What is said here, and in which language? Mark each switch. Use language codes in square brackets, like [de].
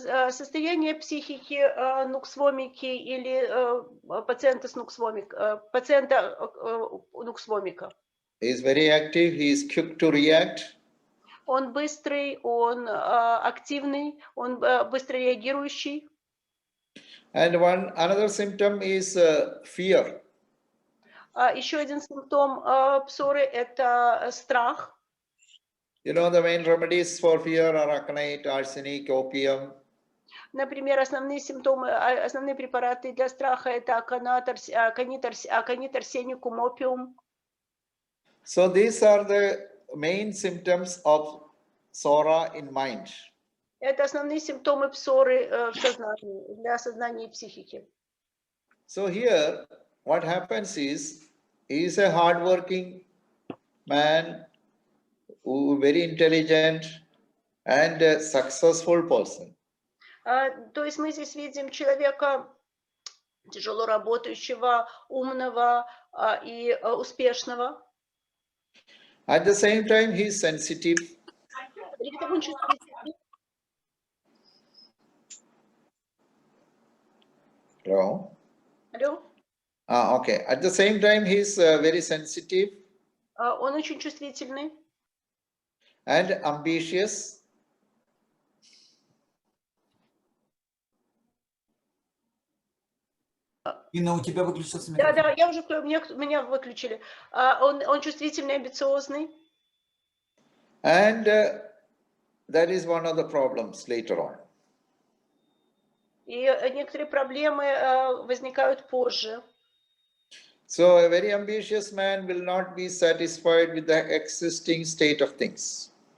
[ru] Состояние психики нуксвомики или пациента нуксвомика. [en] He is very active, he is quick to react. [ru] Он быстрый, он активный, он быстро реагирующий. [en] And another symptom is fear. [ru] Еще один симптом псоры — это страх. [en] You know, the main remedies for fear are aconite, arsenic, opium. [ru] Например, основные препараты для страха — это аконит, арсеникум, опиум. [en] So these are the main symptoms of psora in mind. [ru] Это основные симптомы псоры в сознании, для сознания и психики. [en] So here, what happens is, he is a hardworking man, who very intelligent and a successful person. [ru] То есть мы здесь видим человека тяжело работающего, умного и успешного. [en] At the same time, he is sensitive. [ru] При этом он чувствительный. [en] Hello? [ru] Алло? [en] Okay. At the same time, he is very sensitive [ru] Он очень чувствительный. [en] and ambitious. [ru] Инна, у тебя выключился микрофон. Да, я уже, меня выключили. Он чувствительный, амбициозный. [en] And that is one of the problems later on. [ru] И некоторые проблемы возникают позже. [en] So a very ambitious man will not be satisfied with the existing state of things.